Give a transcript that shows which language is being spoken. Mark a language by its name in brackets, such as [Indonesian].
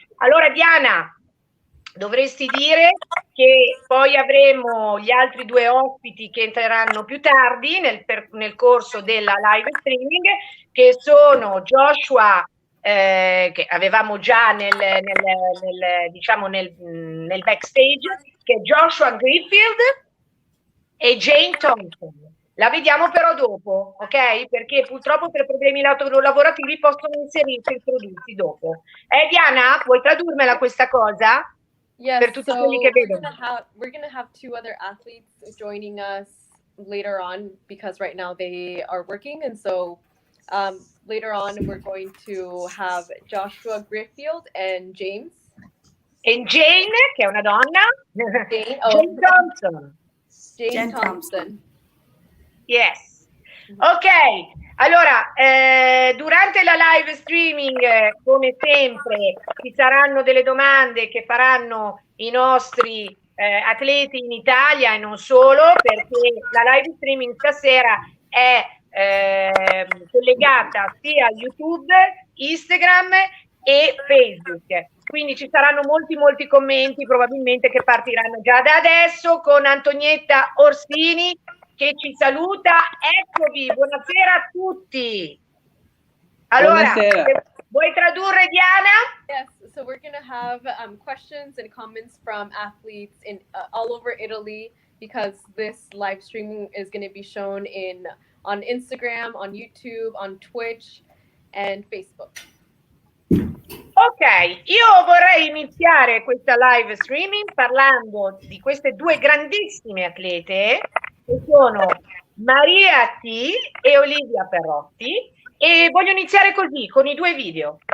[Italian] Allora, Diana, dovresti dire che poi avremo gli altri 2 ospiti che entreranno più tardi nel corso della live streaming, che sono Joshua, che avevamo già nel backstage, che è Joshua Greenfield e Jane Thompson. La vediamo però dopo, ok? Perché purtroppo per problemi lavorativi possono introdursi dopo. Diana, puoi tradurmela questa cosa? [English] Yes, [Italian] Per tutti [English] so [Italian] quelli che vedono. [English] we're gonna have 2 other athletes joining us later on because right now they are working, and so later on we're going to have Joshua Griffield and James. [Italian] E Jane, che è una donna. Jane Thompson. Jane Thompson. [English] Yes. [Italian] Ok, allora, durante la live streaming, come sempre, ci saranno delle domande che faranno i nostri atleti in Italia e non solo, perché la live streaming stasera è collegata sia a YouTube, Instagram e Facebook. Quindi ci saranno molti commenti probabilmente che partiranno già da adesso, con Antonietta Orsini che ci saluta. Eccovi, buonasera a tutti. Allora, vuoi tradurre, Diana? [English] Yes, so we're going to have questions and comments from athletes in all over Italy, because this live streaming is going to be shown on Instagram, on YouTube, on Twitch and Facebook. [Italian] Ok, io vorrei iniziare questa live streaming parlando di queste 2 grandissime atlete, che sono Maria T e Olivia Perotti, e voglio iniziare così, con i 2 video.